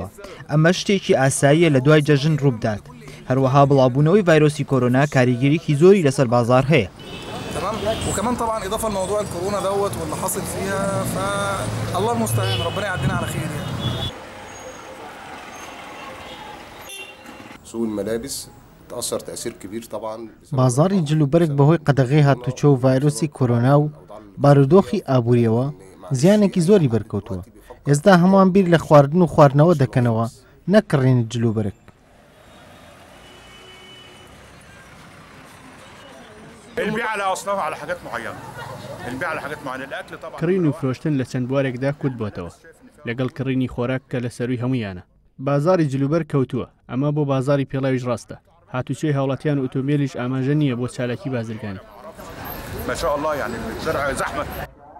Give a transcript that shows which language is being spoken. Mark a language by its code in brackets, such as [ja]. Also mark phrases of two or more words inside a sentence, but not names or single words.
[ckb] ئەمە شتێکی ئاساییە لە دوای جەژن ڕووبدات. هەروەها بڵاوبوونەوەی ڤایرۆسی کۆرۆنا کاریگەریەکی زۆری لەسەر بازار هەیە. [ar] وكمان طبعا اضافه لموضوع الكورونا دوت واللي حاصل فيها فالله المستعان ربنا يعدينا على خير يعني. سوق الملابس تأثر تأثير كبير طبعا. [ckb] بازاری جلوبەرێک بەهۆی قەدەغەی هاتوچۆ و ڤایرۆسی کۆرۆنا و بارودۆخی ئابووریەوە زیانێکی زۆری بەرکەوتووە. ئێستا هەمووان بیر لە خواردن و خواردنەوە دەکەنەوە، نەکڕین جلوبەرێک. [ar] البيع على أصناف على حاجات معينة. البيع على حاجات معينة. الأكل طبعا. [ckb] کڕین و فرۆشتن لە چەند بوارێکدا کوت بۆتەوە لەگەڵ کڕینی خۆراک کە لە سەروی هەمویانە. بازاری جلوبەر کەوتووە، ئەمە بۆ بازاری پێڵاویش ڕاستە. هاتوچەی هاوڵاتیان و ئۆتۆمبیلیش ئاماژە نییە بۆ چالاکی بازرگانی. [ar] ما شاء الله يعني الزرع زحمة.